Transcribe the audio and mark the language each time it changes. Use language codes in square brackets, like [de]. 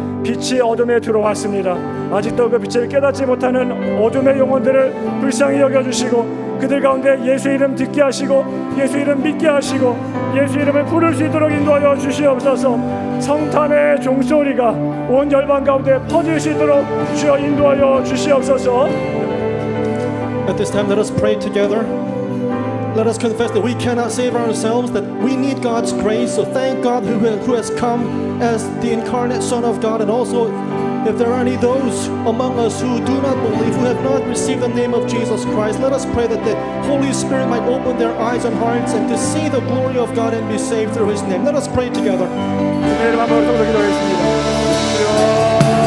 [ko] 빛이 어둠에 들어왔습니다. 아직도 그 빛을 깨닫지 못하는 어둠의 영혼들을 불쌍히 여겨주시고 그들 가운데 예수 이름 듣게 하시고 예수 이름 믿게 하시고 예수 이름을 부를 수 있도록 인도하여 주시옵소서. 성탄의 종소리가 온 열방 가운데 퍼질 수 있도록 주여 인도하여 주시옵소서. [en] At this time, let us pray together. Let us confess that we cannot save ourselves, that we need God's grace. So thank God who has come as the incarnate Son of God. And also, if there are any those among us who do not believe, who have not received the name of Jesus Christ, let us pray that the Holy Spirit might open their eyes and hearts and to see the glory of God and be saved through His name. Let us pray together. [ko] 주님 한번 더 기도하겠습니다.